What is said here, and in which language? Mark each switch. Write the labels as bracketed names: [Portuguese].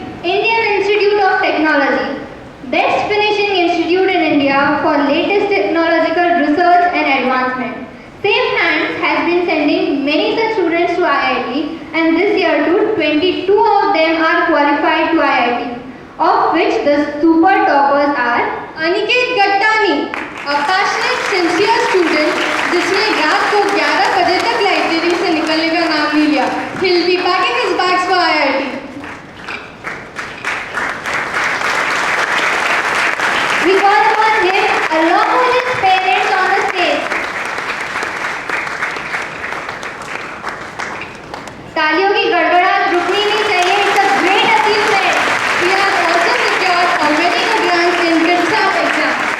[English] Indian Institute of Technology, best finishing institute in India for latest technological research and advancement. Safe Hands has been sending many such students to IIT, and this year too, 22 of them are qualified to IIT, of which the super toppers are [Hindi] Aniket Gattani, [English] a passionate, sincere student [Hindi] जिसने रात को 11 बजे तक library से निकलने का नाम नहीं लिया. [English] He'll be packing his bags for IIT. we call upon him along with his parents on the stage. [Hindi] तालियों की गड़गड़ाहट रुकनी नहीं चाहिए. [English] It's a great achievement. He has also secured a very good rank in BITSAP exam.